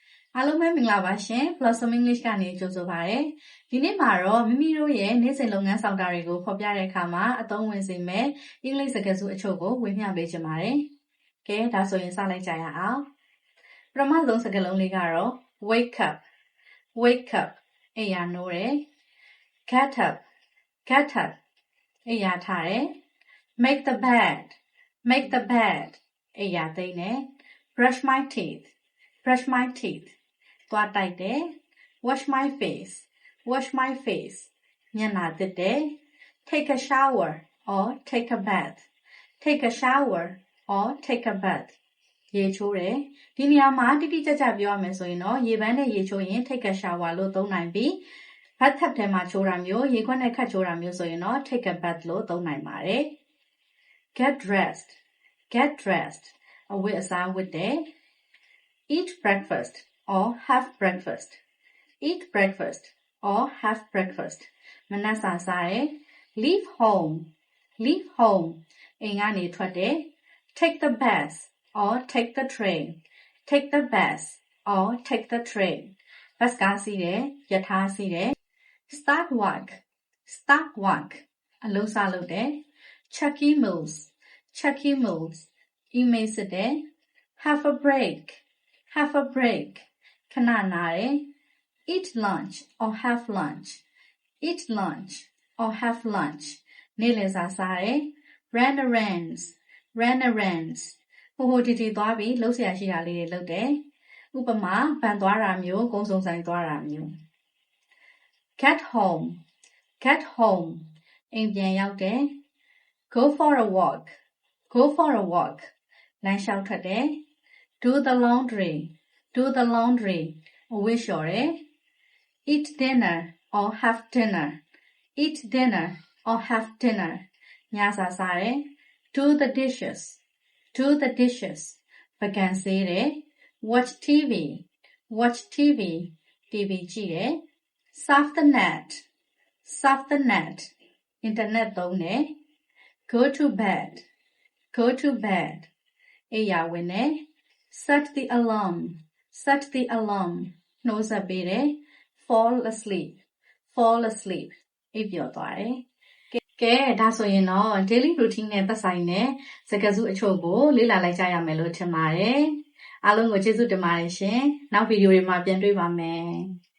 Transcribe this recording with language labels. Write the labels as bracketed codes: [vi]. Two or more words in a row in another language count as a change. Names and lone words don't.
[my] အားလုံးပဲမင်္ဂလာပါရှင် Blossom English ကနေကြိုဆိုပါရစေ။ဒီနေ့မှာတော့မိမိတို့ရဲ့နေ့စဉ်လုပ်ငန်းဆောင်တာ တွေကိုဖော်ပြတဲ့အခါမှာအသုံးဝင်စေမယ့်အင်္ဂလိပ်စကားစုအချို့ကိုဝေမျှပေးချင်ပါတယ် ။ကဲဒါဆိုရင်စလိုက်ကြရအောင်။ပထမဆုံးစကားလုံးလေးကတော့ [en] wake up [my] အိပ်ယာနိုးတယ်။ [en] get up [my] အိပ်ယာထားတယ်။ [en] make the bed [my] အိပ်ယာသိမ်းတယ်။ [en] brush my teeth [my] သွားတိုက်တယ် [en] wash my face [my] မျက်နှာသစ်တယ် [en] take a shower or take a bath [my] ရေချိုးတယ်ဒီနေရာမှာတိတိကျကျပြောရမယ်ဆိုရင်တော့ရေပန်းနဲ့ရေချိုးရင် [en] take a shower [my] လို့သုံးနိုင်ပြီး bathtub ထဲမှာချိုးတာမျိုးရေခွက်နဲ့ခတ်ချိုးတာမျိုးဆိုရင်တော့ [en] take a bath [my] လို့သုံးနိုင်ပါတယ် [en] get dressed [my] အဝတ်အစားဝတ်တယ် [en] eat breakfast or have breakfast [my] မနက်စာစားတယ် [en] leave home [my] အိမ်ကနေထွက်တယ် [en] take the bus or take the train [my] ဘတ်ကားစီးတယ်ရထားစီးတယ် [en] start work [my] အလုပ်စလုပ်တယ် [en] check emails [my] အီးမေးလ်စစ်တယ် [en] have a break [my] ခဏနားတယ် [en] eat lunch or have lunch [my] နေ့လည်စာစားတယ် [en] run errands [my] ဟိုတီတီသွားပြီးလှုပ်ရှားရှိတာလေးတွေလုပ်တယ်ဥပမာဘဏ်သွားတာမျိုးကုန်စုံဆိုင်သွားတာမျိုး [en] get home [my] အိမ်ပြန်ရောက်တယ် [en] go for a walk [my] လမ်းလျှောက်ထွက်တယ် [en] do the laundry [my] အဝတ်လျှော်တယ် [en] eat dinner or have dinner [my] ညစာစားတယ် [en] do the dishes [my] ပကံဆေးတယ် [en] watch TV [my] ကြည့်တယ် [en] surf the net [my] အင်တာနက်သုံးတယ် [en] go to bed [my] အိပ်ယာဝင်တယ် [en] set the alarm [my] နှိုးဆက်ပေးတယ် [en] fall asleep [my] အိပ်ပျော်သွားတယ်ကဲဒါဆိုရင်တော့ [en] daily routine [my] နဲ့သက်ဆိုင်တဲ့စကားစုအချို့ကိုလေ့လာလိုက်ကြရမယ်လို့ထင်ပါတယ်အားလုံးကိုကျေးဇူးတင်ပါတယ်ရှင်နောက်ဗီဒီယိုတွေမှာပြန်တွေ့ပါမယ်